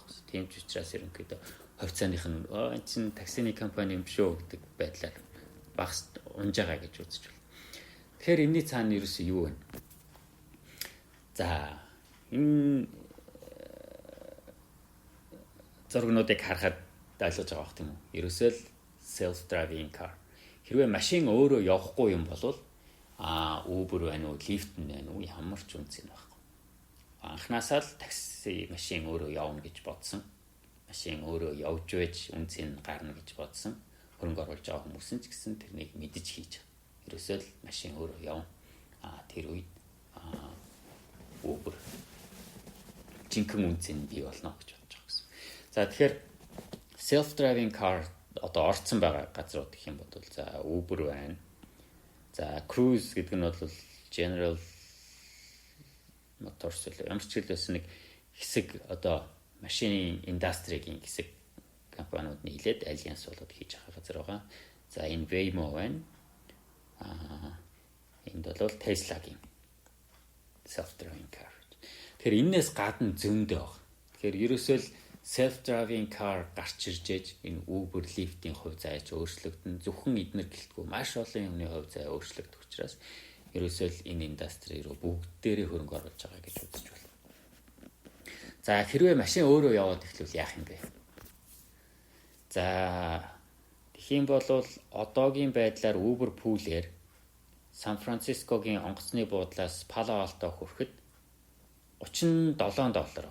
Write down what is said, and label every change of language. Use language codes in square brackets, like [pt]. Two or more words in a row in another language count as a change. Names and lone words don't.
[mn] Тийм ч учраас ерөнхийдөө хувьцааных нь энэ чинь таксины компани юм шүү гэдэг байдлаар багс унжаагаа гэж үзэж байна. Тэгэхээр энэний цаана ерөөсөө юу вэ? За энэ зургнуудыг харахад ойлгож байгаа бох тийм үү? Ерөөсөө л [en] self-driving car. [mn] Хэрвээ машин өөрөө явахгүй юм бол Uber байна уу, Lyft байна уу ямар ч үнцэн байхгүй. анхнаасаа л такси машин өөрөө явна гэж бодсон. Машин өөрөө явж байж үнцийг гарна гэж бодсон. Хөрөнгө оруулж байгаа хүмүүс нь ч гэсэн тэрнийг мэдэж хийж байгаа. Ерөөсөө л машин өөрөө явна. Тэр үед Uber жинхэнэ үнцийг бий болно гэж бодож байгаа гэсэн. За тэгэхээр [en] self-driving car [mn] одоо орцсон байгаа газрууд гэх юм бол за Uber байна. За Cruise гэдэг нь бол General Motors ямар ч хэлсэн нэг хэсэг одоо машины индастригийн хэсэг компаниуд нийлээд альянс болоод хийж байгаа газар байгаа. За энэ Waymo байна. Энд бол Tesla-гийн [en] self-driving car. [mn] Тэгэхээр энээс гадна зөндөө баг. Тэгэхээр ерөөсөө л [en] self-driving car [mn] гарч иржээж энэ Uber, Lyft-ийн хувь заяач өөрчлөгдөн. Зөвхөн эднэр гэлтгүй маш олон юмны хувь заяа өөрчлөгдөх учраас ерөөсөө л энэ индастри руу бүгдээрээ хөрөнгө оруулж байгаа гэж үзэж байна. За хэрвээ машин өөрөө яваад эхлүүл яах юм бэ? За тэгхийн бол одоогийн байдлаар Uber пүүлээр Сан Францискогийн онгоцны буудлаас Пало Алто хүрэхэд $37 байна.